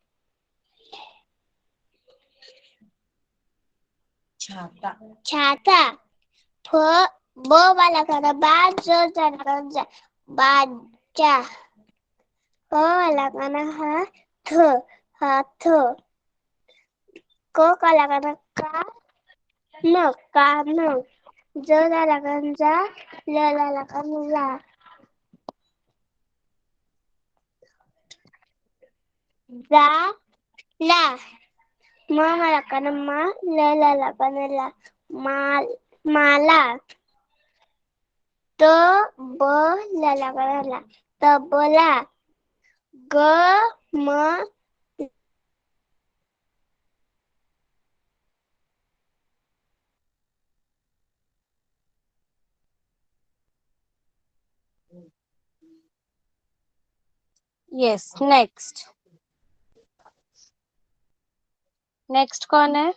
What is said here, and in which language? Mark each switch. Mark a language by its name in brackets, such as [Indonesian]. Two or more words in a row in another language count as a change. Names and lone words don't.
[Marathi] छाता फ ब वाला कन बा ज त्याला कन जा बाजा क वाला कन हा थ हाथ क काला कन का न कान ज त्याला कन जा ल त्याला कन ला जा ला म मला कन मा ल ला कन ला माल माला त ब ला कन ला तबला ग म [English] Yes, next next [Hindi] कौन है?